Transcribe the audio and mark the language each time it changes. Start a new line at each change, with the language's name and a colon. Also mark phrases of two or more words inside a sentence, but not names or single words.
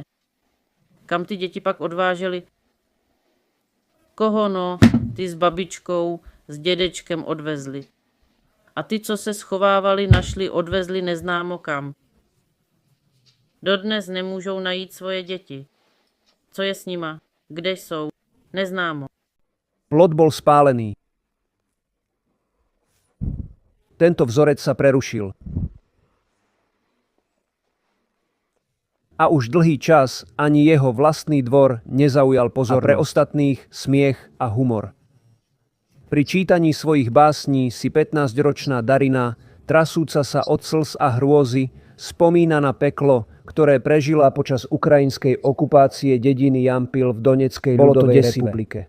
Czech: Kam ty děti pak odváželi? Koho no, ty s babičkou, s dědečkem odvezli. A ty, co se schovávali, našli, odvezli neznámo kam. Dodnes nemůžou najít svoje děti. Co je s nima? Kde jsou? Neznámo.
Slovak: Plot bol spálený. Tento vzorec sa prerušil. A už dlhý čas ani jeho vlastný dvor nezaujal pozornosť. A pre ostatných smiech a humor. Pri čítaní svojich básní si 15-ročná Darina, trasúca sa od slz a hrôzy, spomína na peklo, ktoré prežila počas ukrajinskej okupácie dediny Jampil v Doneckej ľudovej republike.